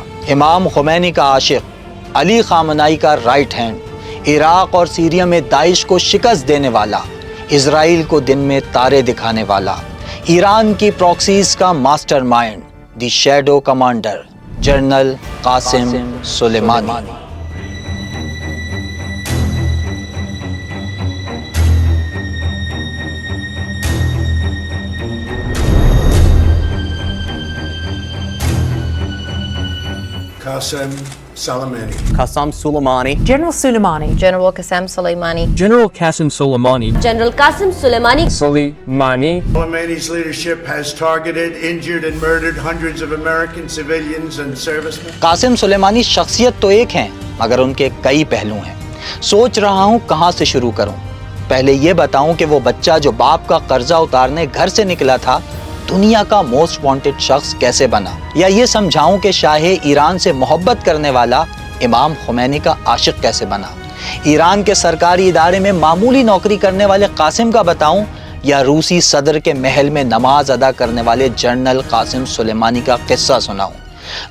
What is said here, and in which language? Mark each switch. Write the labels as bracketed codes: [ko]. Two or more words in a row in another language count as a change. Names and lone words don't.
[ur] امام خمینی کا عاشق، علی خامنائی کا [en] right hand, [ur] عراق اور سیریا میں داعش کو شکست دینے والا، اسرائیل کو دن میں تارے دکھانے والا، ایران کی پراکسیز کا ماسٹر مائنڈ، [en] the shadow commander, [ur] جنرل قاسم سلیمانی۔ [en] Qasem Soleimani. Qasem Soleimani. General Soleimani. General Qasem Soleimani. General Qasem Soleimani. General Qasem Soleimani. Soleimani. Soleimani's leadership has targeted, injured, and murdered hundreds of American civilians and servicemen. [ur] قاسم سلیمانی شخصیت تو ایک ہیں، مگر ان کے کئی پہلو ہیں۔ سوچ رہا ہوں کہاں سے شروع کروں۔ پہلے یہ بتاؤں کہ وہ بچہ جو باپ کا قرضہ اتارنے گھر سے نکلا تھا، دنیا کا [en] most wanted [ur] شخص کیسے بنا، یا یہ سمجھاؤں کہ شاہ ایران سے محبت کرنے والا امام خمینی کا عاشق کیسے بنا، ایران کے سرکاری ادارے میں معمولی نوکری کرنے والے قاسم کا بتاؤں، یا روسی صدر کے محل میں نماز ادا کرنے والے جنرل قاسم سلیمانی کا قصہ سناؤں۔